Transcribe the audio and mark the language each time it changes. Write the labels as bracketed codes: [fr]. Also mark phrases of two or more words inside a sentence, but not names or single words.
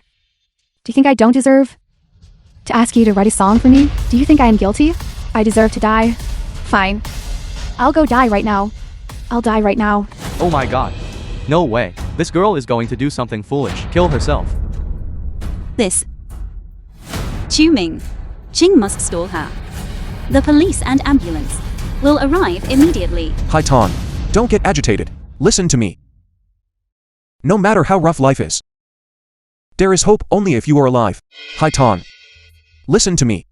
[en] Do you think I don't deserve to ask you to write a song for me? Do you think I am guilty? I deserve to die? Fine. I'll go die right now. I'll die right now. Oh my god. No way. This girl is going to do something foolish. Kill herself. This. Chu Ming. Jing must stall her. The police and ambulance will arrive immediately. Haitan, don't get agitated. Listen to me. No matter how rough life is, there is hope only if you are alive. Haitan, listen to me.